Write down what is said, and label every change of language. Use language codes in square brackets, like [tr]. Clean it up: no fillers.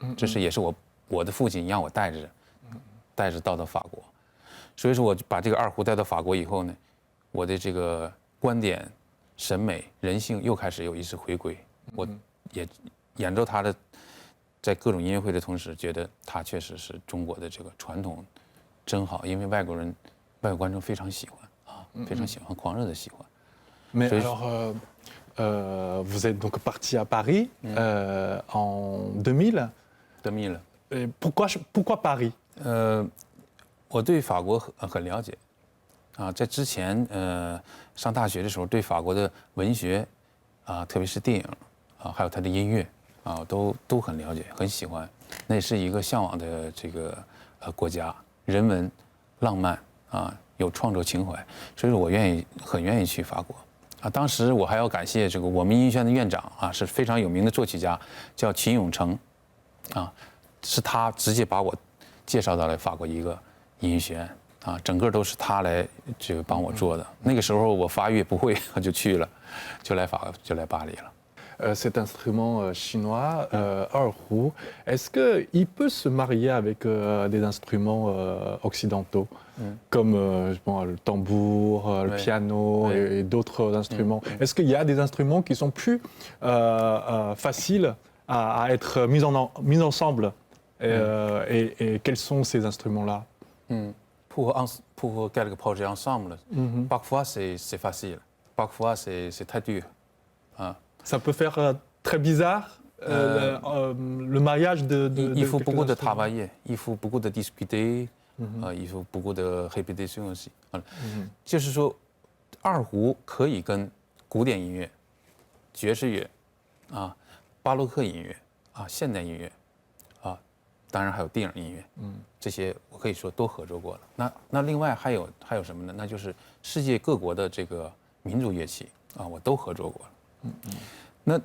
[zh] 這是也是我的父親讓我帶着到法國，所以說我把這個二胡帶到法國以後呢，我的這個觀點、審美、人性又開始有一次回歸。我也演奏它的，在各種音樂會的同時，覺得它確實是中國的這個傳統。真好，因為外國觀眾非常喜歡非常喜歡，狂熱的喜歡。 [fr] Mais alors, vous êtes donc parti à Paris en 2000. 2000. Et pourquoi Paris? [zh] 我對法國很了解在之前上大學的時候，對法國的文學特別是電影還有它的音樂都很了解，很喜歡。那也是一個嚮往的這個國家。人文、浪漫有創作情懷，所以說我很願意去法國當時我還要感謝這個我們音樂學院的院長是非常有名的作曲家，叫秦永成是他直接把我介紹到了法國一個音樂學院整個都是他來這個幫我做的。那個時候我法語也不會，就去了，就來巴黎了。 [fr] cet instrument chinois, erhu, est-ce qu'il peut se marier avec des instruments occidentaux, comme le tambour, le piano et d'autres instruments? Est-ce qu'il y a des instruments qui sont plus faciles à être mis ensemble et quels sont ces instruments-là? Pour quelques projets ensemble, parfois c'est facile, parfois c'est très dur. Ça peut faire très bizarre le mariage il faut beaucoup de travailler, il faut beaucoup de discuter, il faut beaucoup de répétition aussi. [zh] 就是说，二胡可以跟古典音乐、爵士乐、巴洛克音乐、现代音乐。当然还有电影音乐，这些我可以说都合作过了。那另外还有什么呢？那就是世界各国的这个民族乐器我都合作过了。